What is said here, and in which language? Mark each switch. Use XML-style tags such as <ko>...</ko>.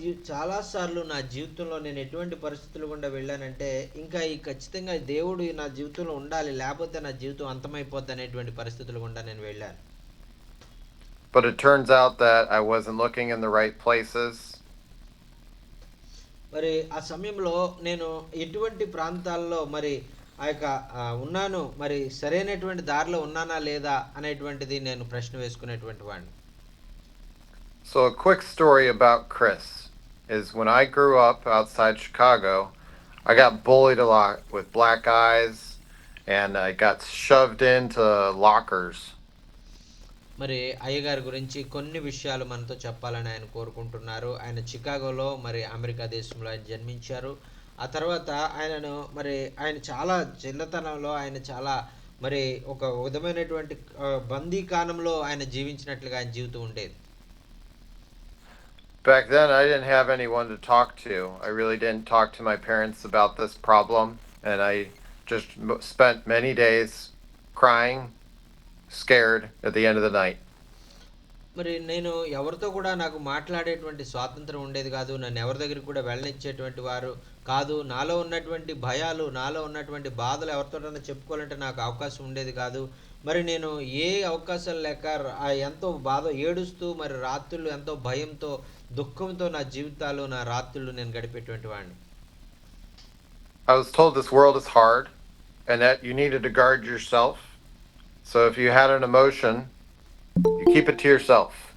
<te>చాలా సార్లు నా జీవితంలో నేను ఎటువంటి పరిస్థితులు గుండా వెళ్ళానంటే, ఇంకా ఖచ్చితంగా దేవుడు నా జీవితంలో ఉండాలి, లేకపోతే నా జీవితం అంతమైపోద్ది అనేటువంటి పరిస్థితులు గుండా నేను వెళ్ళాను.</te> <en>But it turns out that I wasn't looking in the right places.</en> <te>ఆ సమయంలో నేను ఎటువంటి ప్రాంతాల్లో ఆ యొక్క ఉన్నాను, సరైనటువంటి దారిలో ఉన్నానా లేదా అనేటువంటిది నేను ప్రశ్న వేసుకునేటువంటి వాడిని.</te> <en>So a quick story about Chris is when I grew up outside Chicago, I got bullied a lot with black eyes, and I got shoved into lockers.</en> <te>అయ్యగారి గురించి కొన్ని విషయాలు మనతో చెప్పాలని ఆయన కోరుకుంటున్నారు. ఆయన చికాగోలో అమెరికా దేశంలో ఆయన జన్మించారు. ఆ తర్వాత ఆయన చాలా చిన్నతనంలో ఆయన చాలా ఒక విధమైనటువంటి బందీకానంలో ఆయన జీవించినట్లుగా ఆయన జీవితం ఉండేది.</te> <en>Back then, I didn't have anyone to talk to. I really didn't talk to my parents about this problem, and I just spent many days crying, scared at the end of the night.</en> <te>నేను ఎవరితో కూడా నాకు మాట్లాడేటువంటి స్వాతంత్రం ఉండేది కాదు. నన్ను ఎవరి దగ్గరికి కూడా వెళ్ళనిచ్చేటువంటి వారు కాదు. నాలో ఉన్నటువంటి భయాలు, నాలో ఉన్నటువంటి బాధలు ఎవరితోటైనా చెప్పుకోవాలంటే నాకు అవకాశం ఉండేది కాదు. నేను ఏ అవకాశాలు లేక ఎంతో బాధ ఏడుస్తూ రాత్రులు ఎంతో భయంతో, దుఃఖంతో నా జీవితాలు, నా రాత్రులు నేను గడిపేటువంటి వాడిని.</te> <en>I was told this world is hard and that you needed to guard yourself. So if you had an emotion, you keep it to yourself.</en>